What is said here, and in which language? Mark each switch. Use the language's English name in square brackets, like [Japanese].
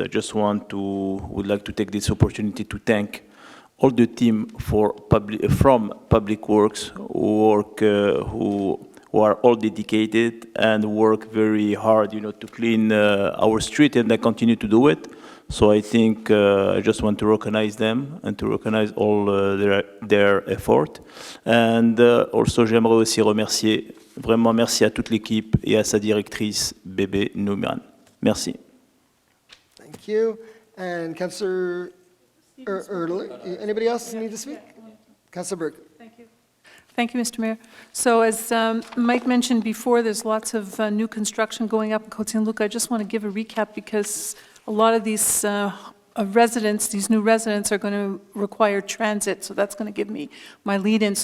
[English] I just would like to take this opportunity to thank all the team from Public Works who are all dedicated and work very hard, to clean our street, and they continue to do it. So I think I just want to recognize them and to recognize all their effort. And also, [French] j'aimerais aussi remercier, vraiment merci à toute l'équipe et à sa directrice, Bébé Nouman. Merci. [English] Thank you. And Councillor Erdler, anybody else need to speak? Councillor Berg. Thank you. Thank you, Mr. Mayor. So as Mike mentioned before, there's lots of new construction going up in Côte Saint-Luc. I just want to give a recap because a lot of these residents, these new residents are going to require transit, so that's going to give me my lead-in.